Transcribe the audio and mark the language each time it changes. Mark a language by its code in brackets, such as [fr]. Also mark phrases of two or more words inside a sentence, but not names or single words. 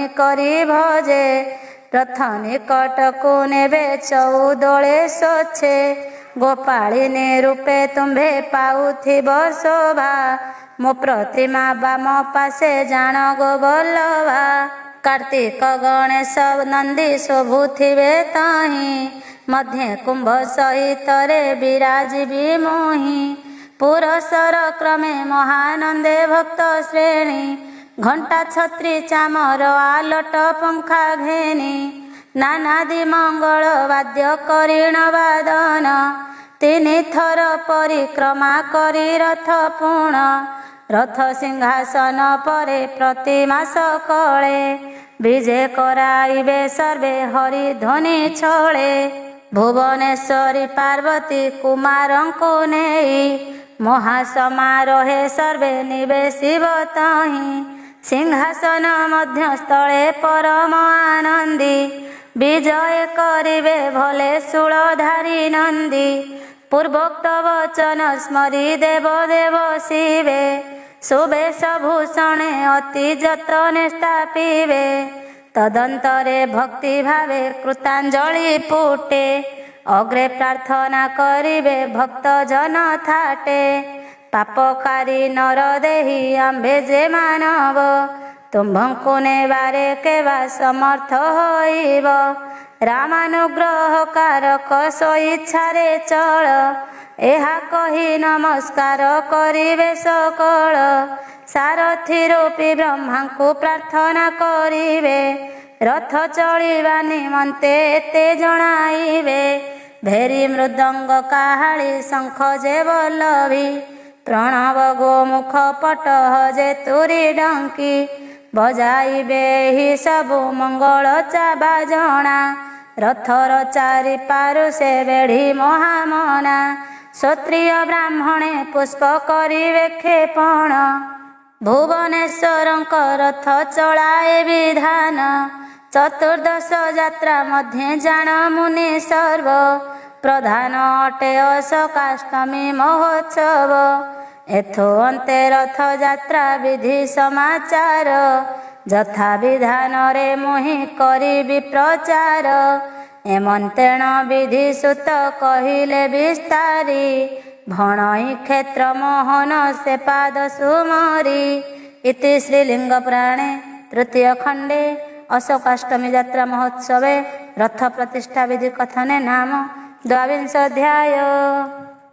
[or] କରି ଭଜେ ରଥ ନିକଟ କୁ ନେବେ ଚଉଦୋଳେ ସ୍ୱଚ୍ଛେ ଗୋପାଳିନୀ ରୂପେ ତୁମ୍ଭେ ପାଉଥିବ ଶୋଭା ମୋ ପ୍ରତିମା ବାମ ପାଶେ ଜାଣ ଗୋ ବଲ୍ଲଭା କାର୍ତ୍ତିକ ଗଣେଶ ନନ୍ଦୀ ଶୋଭୁଥିବେ ତାହି ମଧ୍ୟ କୁମ୍ଭ ସହିତ ରେ ବିରାଜିବି ମୋହି ପୁରସ୍ସର କ୍ରମେ ମହାନନ୍ଦେ ଭକ୍ତ ଶ୍ରେଣୀ ଘଣ୍ଟା ଛତ୍ରୀ ଚାମର ଆଲଟ ପଙ୍ଖା ଘେନି ନାନାଦି ମଙ୍ଗଳ ବାଦ୍ୟ କରିଣ ବାଦନ 3 ଥର ପରିକ୍ରମା କରି ରଥ ପୂର୍ଣ୍ଣ ରଥ ସିଂହାସନ ପରେ ପ୍ରତିମାସ କଳେ ବିଜେ କରାଇବେ ସର୍ବେ ହରି ଧ୍ୱନି ଛଳେ ଭୁବନେଶ୍ୱରୀ ପାର୍ବତୀ କୁମାରଙ୍କୁ ନେଇ ମହାସମାରୋହେ ସର୍ବେ ନିବେଶିବ ତହିଁ ସିଂହାସନ ମଧ୍ୟସ୍ଥଳେ ପରମ ଆନନ୍ଦୀ ବିଜୟ କରିବେ ଭଲେ ଶୂଳଧାରୀ ନନ୍ଦୀ ପୂର୍ବୋକ୍ତ ବଚନ ସ୍ମରି ଦେବ ଦେବ ଶିବେ ଶୁଭେଶ ଭୂଷଣେ ଅତି ଯତନେ ସ୍ଥାପିବେ ତଦନ୍ତରେ ଭକ୍ତି ଭାବେ କୃତାଞ୍ଜଳି ପୁଟେ ଅଗ୍ରେ ପ୍ରାର୍ଥନା କରିବେ ଭକ୍ତ ଜନ ଥାଟେ ପାପକାରୀ ନର ଦେହୀ ଆମ୍ଭେ ଯେ ମାନବ ତୁମ୍ଭଙ୍କୁ ନେବାରେ କେବା ସମର୍ଥ ହୋଇବ ରାମାନୁଗ୍ରହ କାରକ ସୋ ଇଚ୍ଛାରେ ଚଳ ଏହା କହି ନମସ୍କାର କରିବେ ସକଳ ସାରଥୀ ରୂପୀ ବ୍ରହ୍ମାଙ୍କୁ ପ୍ରାର୍ଥନା କରିବେ ରଥ ଚଳିବା ନିମନ୍ତେ ଏତେ ଜଣାଇବେ ଭେରୀ ମୃଦଙ୍ଗ କାହାଳୀ ଶଙ୍ଖ ଯେ ବଲ୍ଲଭୀ ପ୍ରଣବ ଗୋମୁଖ ପଟହ ଯେ ତୁରୀ ଡଙ୍କୀ ବଜାଇବେ ହି ସବୁ ମଙ୍ଗଳ ଚାବା ଜଣା ରଥର ଚାରି ପାରୁ ସେ ବେଢ଼ି ମହାମନା କ୍ଷତ୍ରିୟ ବ୍ରାହ୍ମଣେ ପୁଷ୍ପ କରିବେ କ୍ଷେପଣ ଭୁବନେଶ୍ୱରଙ୍କ ରଥ ଚଳାଏ ବିଧାନ ଚତୁର୍ଦ୍ଦଶ ଯାତ୍ରା ମଧ୍ୟେ ଜାଣ ମୁନି ସର୍ବ ପ୍ରଧାନ ଅଟେ ଅଶୋକାଷ୍ଟମୀ ମହୋତ୍ସବ ଏଥୁ ଅନ୍ତେ ରଥ ଯାତ୍ରା ବିଧି ସମାଚାର ଯଥା ବିଧାନ ରେ ମୁହିଁ କରିବି ପ୍ରଚାର ଏମନ୍ତେଣ ବିଧି ସୁତ କହିଲେ ବିସ୍ତାରି ଭଣଇ କ୍ଷେତ୍ର ମୋହନ ସେ ପାଦ ସୁମରି ଇତି ଶ୍ରୀଲିଙ୍ଗ ପୁରାଣେ ତୃତୀୟ ଖଣ୍ଡେ ଅଶୋକାଷ୍ଟମୀ ଯାତ୍ରା ମହୋତ୍ସବେ ରଥ ପ୍ରତିଷ୍ଠା ବିଧି କଥନେ ନାମ 22 ଅଧ୍ୟାୟ।